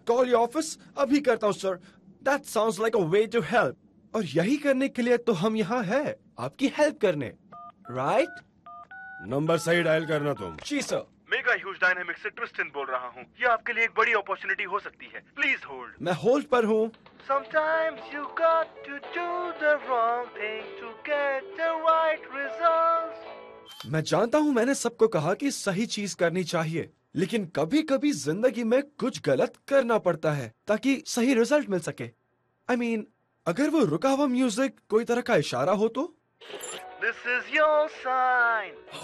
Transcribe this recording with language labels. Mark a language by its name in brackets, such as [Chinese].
[English] call your office [Hindi] अभी करता हूँ sir. [English] That sounds like a way to help. [Hindi] और यही करने के लिए तो हम यहाँ हैं, आपकी हेल्प करने, राइट? नंबर सही डायल करना तुम। जी सर। मेगा ह्यूज डायनामिक से ट्रिस्टन बोल रहा हूँ। ये आपके लिए एक बड़ी अपॉर्चुनिटी हो सकती है। [English] Please hold. [Hindi] मैं होल्ड पर हूँ। [English] Sometimes you got to do the wrong thing to get the right results. [Hindi] मैं जानता हूँ मैंने सबको कहा कि सही चीज करनी चाहिए, लेकिन कभी कभी जिंदगी में कुछ गलत करना पड़ता है ताकि सही रिजल्ट मिल सके। [English] I mean, [Hindi] अगर वो रुका हुआ म्यूजिक कोई तरह का इशारा हो तो? [English] This is your sign.